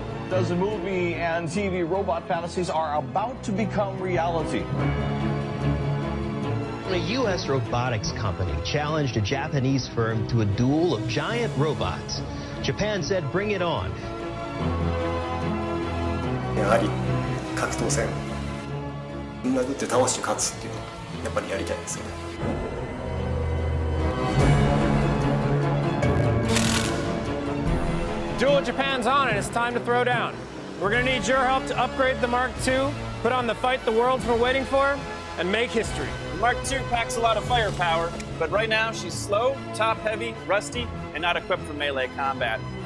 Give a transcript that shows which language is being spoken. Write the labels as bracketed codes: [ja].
[en] The movie and TV robot fantasies are about to become reality. A U.S. robotics company challenged a Japanese firm to a duel of giant robots. Japan said, bring it on. [ja] やはり格闘戦殴って倒して勝つっていうのをやっぱりやりたいですよね。 [en] Duel Japan's on and it's time to throw down. We're gonna need your help to upgrade the Mark II, put on the fight the world's been waiting for, and make history. The Mark II packs a lot of firepower, but right now she's slow, top-heavy, rusty, and not equipped for melee combat.